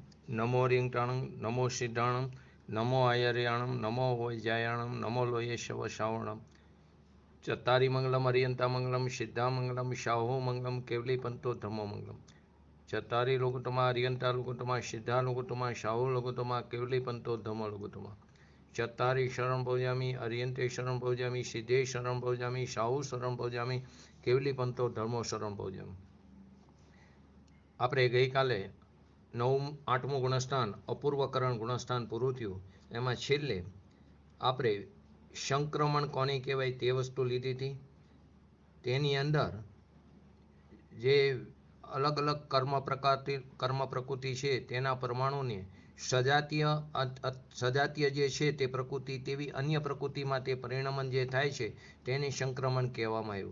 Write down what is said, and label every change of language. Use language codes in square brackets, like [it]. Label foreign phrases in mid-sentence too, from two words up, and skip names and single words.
[pra] नमो रिंगटाणं नमो सिद्धाणं नमो आयर्याणं नमो वैजायाणं नमो लोये शव श्रावणं चत्तारी मंगलम अरियंता मंगलम सिद्धा मंगलम शाहो मंगलम केवली पंतो धमो मंगलम चत्तारी लोकुतमा अरियंता लोकुतमा सिद्धा लोकुतमा शाहो लोकुतमा केवली पंतो धमो लोकुतमा चत्तारी शरण भोजामी अरियंते शरण भोजामी सिद्धे शरण भोजामी शाहु शरण भोजामी केवली पंतो धर्मो शरण भोजामी। [gu] આપણે ગઈકાલે 8મું ગુણસ્થાન અપૂર્વકરણ ગુણસ્થાન પૂરું થયું। એમાં છેલ્લે આપણે સંક્રમણ કોને કહેવાય તે વસ્તુ લીધી હતી। તેની અંદર જે અલગ અલગ કર્મ પ્રકૃતિ છે તેના પરમાણુને સજાતીય જે છે તે પ્રકૃતિ તેવી અન્ય પ્રકૃતિમાં તે પરિણમન જે થાય છે તેને સંક્રમણ કહેવામાં આવ્યું।